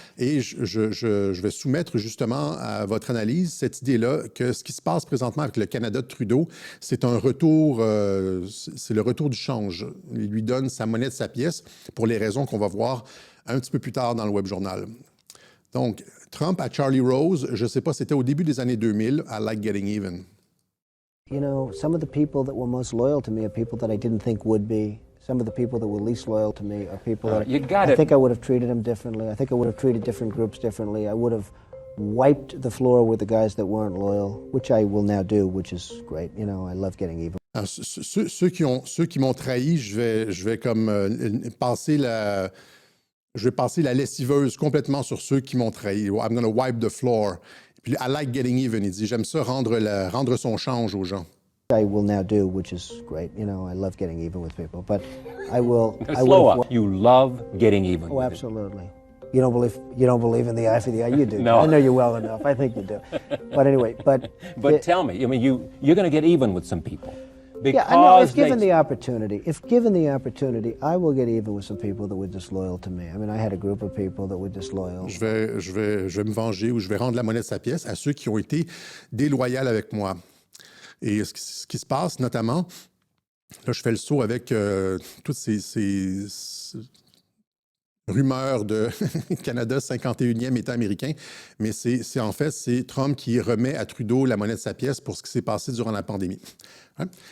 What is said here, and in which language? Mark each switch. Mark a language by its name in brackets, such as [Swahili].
[French] Et je vais soumettre justement à votre analyse cette idée-là que ce qui se passe présentement avec le Canada de Trudeau, c'est un retour, c'est le retour du change. Il lui donne sa monnaie de sa pièce pour les raisons qu'on va voir un petit peu plus tard dans le Web Journal. Donc, Trump à Charlie Rose, je ne sais pas, c'était au début des années 2000, [English] I like getting even. You know, some of the people that were most loyal to me are people that I didn't think would be. Some of the people that were least loyal to me are people that I think I would have treated them differently. I think I would have treated different groups differently. I would have wiped the floor with the guys that weren't loyal, which I will now do, which is great. You know, I love getting even. [French] Alors, ceux qui m'ont trahi, je vais comme passer la lessiveuse complètement sur ceux qui m'ont trahi. [English] I'm going to wipe the floor. [French] Puis, [English] I like getting even. [French] Il dit, j'aime ça rendre son change aux gens. [English] I will now do, which is great. You know, I love getting even with people, but I will. Slow up. You love getting even. Oh, absolutely. You don't believe in the eye for the eye. You do. No. I know you well enough. I think you do. But anyway, but tell me. I mean, you're going to get even with some people. Yeah, I know. If given the opportunity, I will get even with some people that were disloyal to me. I mean, I had a group of people that were disloyal. [French] Je vais me venger ou je vais rendre la monnaie de sa pièce à ceux qui ont été déloyaux avec moi. Et ce qui se passe, notamment, là, je fais le saut avec toutes ces rumeurs de Canada 51e État américain, mais en fait, c'est Trump qui remet à Trudeau la monnaie de sa pièce pour ce qui s'est passé durant la pandémie. Hein?